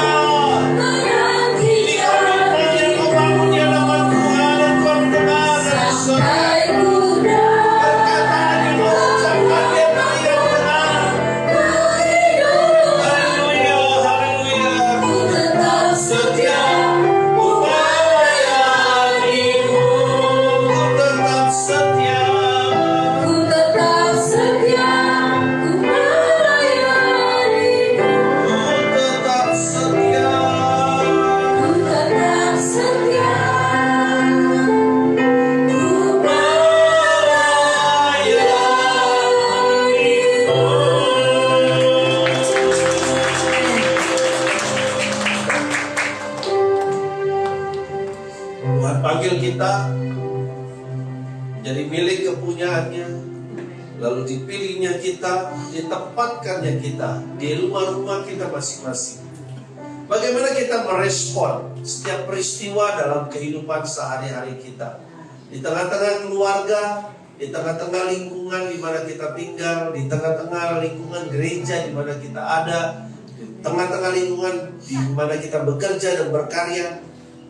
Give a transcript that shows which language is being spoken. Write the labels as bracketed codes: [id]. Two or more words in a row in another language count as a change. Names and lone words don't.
[id] Ini komitmen yang kau bangun di hadapan Tuhan dan Tuhan mendengar dan perkataan yang kau ucapkan dia telinga mendengar. Haleluya, haleluya. Setia ku melayanimu, ku tetap setia. Ku tetap setia, ku melayanimu. Ku tetap setia. Ku tetap setia, ku Tuhan panggil kita menjadi milik kepunyaannya, lalu dipilihnya kita, ditempatkannya kita di rumah-rumah kita masing-masing. Bagaimana kita merespon setiap peristiwa dalam kehidupan sehari-hari kita, di tengah-tengah keluarga, di tengah-tengah lingkungan di mana kita tinggal, di tengah-tengah lingkungan gereja di mana kita ada, di tengah-tengah lingkungan di mana kita bekerja dan berkarya.